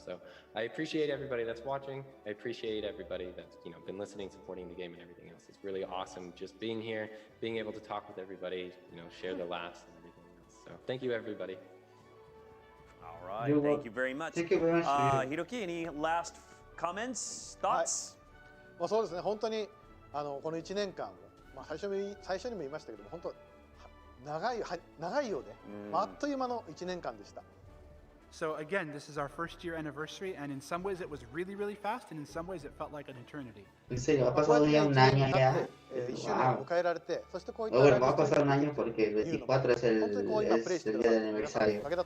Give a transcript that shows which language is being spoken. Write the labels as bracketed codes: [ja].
[en] So I appreciate everybody that's watching. I appreciate everybody that's, you know, been listening, supporting the game and everything else. It's really awesome just being here, being able to talk with everybody, you know, share the laughs and everything else. So thank you, everybody. All right, thank you very much. Thank you very much. Hiroki, any last comments, thoughts? [ja] まあそうですね、本当にこの1年間、まあ最初にも言いましたけども、本当長いようで、あっという間の1年間でした。 [en] So again, this is our first year anniversary, and in some ways it was really, really fast, and in some ways it felt like an eternity. [es] En serio, ha pasado ya un año ya. Wow. Bueno, va a pasar un año porque el 24 es el día del aniversario.